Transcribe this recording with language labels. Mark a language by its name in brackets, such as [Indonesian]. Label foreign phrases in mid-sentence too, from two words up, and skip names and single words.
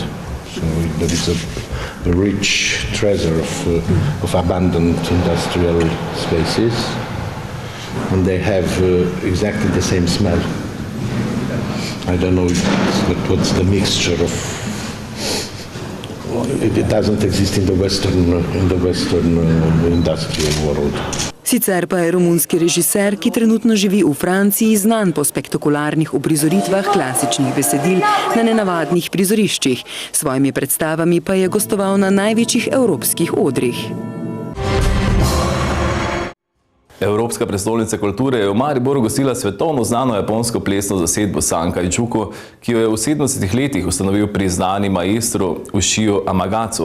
[English] So there is a rich treasure of abandoned industrial spaces, and they have exactly the same smell. I don't know what's the mixture of. It doesn't exist in the Western industrial world. [Slovenian] Sicer pa je romunski režiser, ki trenutno živi v Franciji, znan po spektakularnih uprizoritvah klasičnih besedil na nenavadnih prizoriščih. S svojimi predstavami pa je gostoval na največjih evropskih odrih. Evropska prestolnica kulture je v Mariboru gostila svetovno znano japonsko plesno zasedbo Sankaijuku, ki jo je v 70 letih ustanovil priznani maestro Ushio Amagatsu.